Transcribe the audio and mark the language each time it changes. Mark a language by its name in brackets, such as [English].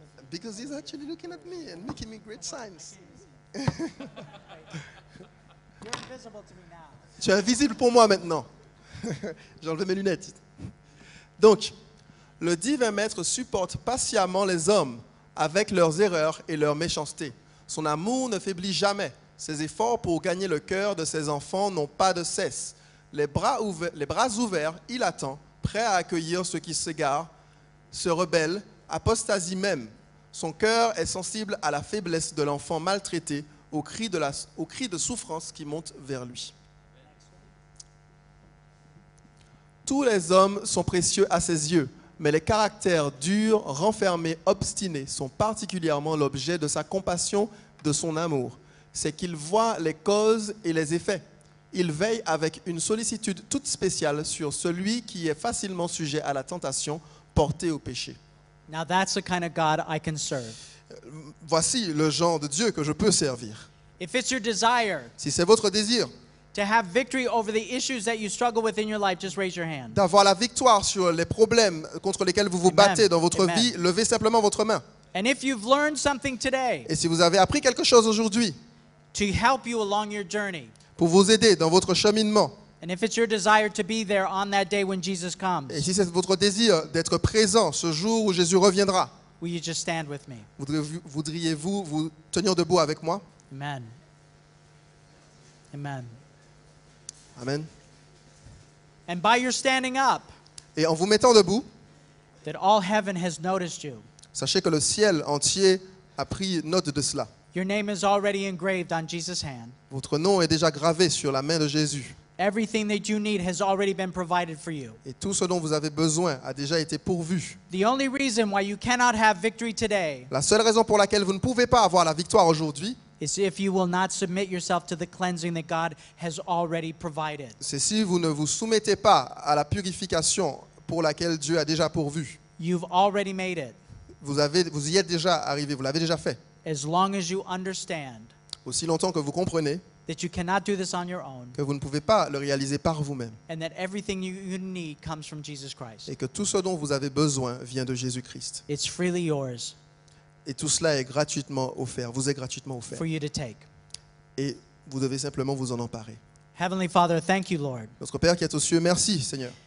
[English] Because he's actually looking at me and making me great signs. You're invisible to me now. [French] Tu es invisible pour moi maintenant. J'ai enlevé mes lunettes. Donc, le divin maître supporte patiemment les hommes avec leurs erreurs et leur méchanceté. Son amour ne faiblit jamais. Ses efforts pour gagner le cœur de ses enfants n'ont pas de cesse. Les bras ouverts, il attend, prêt à accueillir ceux qui s'égarent, se rebellent, apostasie même. Son cœur est sensible à la faiblesse de l'enfant maltraité, au cri de souffrance qui monte vers lui. Tous les hommes sont précieux à ses yeux, mais les caractères durs, renfermés, obstinés sont particulièrement l'objet de sa compassion, de son amour. C'est qu'il voit les causes et les effets. Il veille avec une sollicitude toute spéciale sur celui qui est facilement sujet à la tentation, porté au péché. [English] Now that's the kind of God I can serve. [French] Voici le genre de Dieu que je peux servir. [English] If it's your desire [French] Si c'est votre désir [English] to have victory over the issues that you struggle with in your life, just raise your hand. [French] d'avoir la victoire sur les problèmes contre lesquels vous vous [English] Amen. [French] battez dans votre [English] Amen. [French] vie, levez simplement votre main. [English] And if you've learned something today [French] Et si vous avez appris quelque chose aujourd'hui [English] to help you along your journey, [French] pour vous aider dans votre cheminement, [English] and if it's your desire to be there on that day when Jesus comes, [French] et si c'est votre désir d'être présent ce jour où Jésus reviendra, [English] will you just stand with me? [French] voudriez-vous vous tenir debout avec moi? [English] Amen. Amen. Amen. And by your standing up, [French] Et en vous mettant debout, [English] that all heaven has noticed you. [French] sachez que le ciel entier a pris note de cela. [English] Your name is already engraved on Jesus' hand. [French] Votre nom est déjà gravé sur la main de Jésus. [English] Everything that you need has already been provided for you. [French] Et tout ce dont vous avez besoin a déjà été pourvu. [English] The only reason why you cannot have victory today [French] La seule raison pour laquelle vous ne pouvez pas avoir la victoire aujourd'hui, [English] is if you will not submit yourself to the cleansing that God has already provided. [French] c'est si vous ne vous soumettez pas à la purification pour laquelle Dieu a déjà pourvu. [English] You've already made it. [French] Vous y êtes déjà arrivé, vous l'avez déjà fait. [English] As long as you understand [French] Aussi longtemps que vous comprenez [English] that you cannot do this on your own, [French] que vous ne pouvez pas le réaliser par vous-même [English] and that everything you need comes from Jesus Christ. [French] et que tout ce dont vous avez besoin vient de Jésus-Christ. [English] It's freely yours [French] Et tout cela est gratuitement offert, vous est gratuitement offert. [English] for you to take. [French] Et vous devez simplement vous en emparer. [English] Heavenly Father, thank you, Lord, [French] Notre Père qui est aux cieux, merci Seigneur,